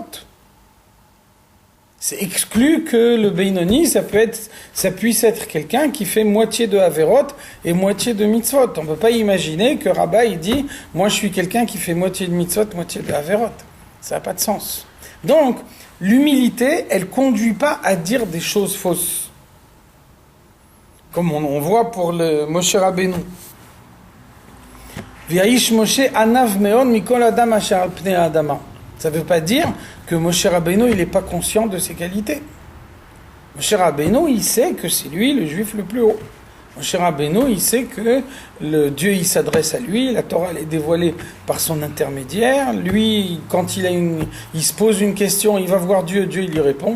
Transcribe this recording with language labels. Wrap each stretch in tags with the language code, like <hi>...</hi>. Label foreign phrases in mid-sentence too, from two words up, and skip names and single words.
<fr>C'est exclu que le Beinoni, ça puisse être quelqu'un qui fait moitié de Haverot et moitié de mitzvot. On ne peut pas imaginer que Rabba, il dit, moi je suis quelqu'un qui fait moitié de mitzvot, moitié de Haverot. Ça n'a pas de sens. Donc, l'humilité, elle ne conduit pas à dire des choses fausses. Comme on voit pour le Moshe Rabbeinu.</fr> <he>והאיש משה ענו מאד מכל האדם אשר על פני האדמה.</he> <fr>Ça ne veut pas dire que Moshe Rabbeinu, il n'est pas conscient de ses qualités. Moshe Rabbeinu, il sait que c'est lui le juif le plus haut. Moshe Rabbeinu, il sait que le Dieu, il s'adresse à lui, la Torah, elle est dévoilée par son intermédiaire. Lui, quand il se pose une question, il va voir Dieu, Dieu, il lui répond.</fr>